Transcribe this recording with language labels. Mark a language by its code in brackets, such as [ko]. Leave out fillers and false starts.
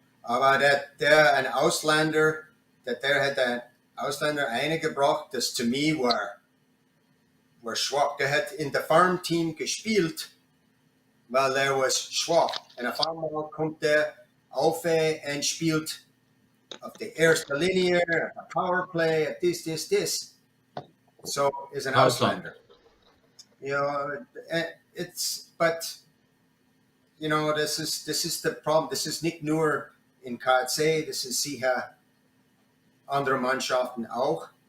[de] Aber der ein Ausländer, der hat einen Ausländer eingebracht, das zu mir war schwach. Der hat in der Farmteam gespielt, weil er war schwach. Und auf einmal kommt der auf und spielt auf der ersten Linie, Powerplay, this. So ist ein Ausländer. [en] You know, but you know, this is the problem. [de] This is nicht nur in KC, das ist sicher andere Mannschaften auch.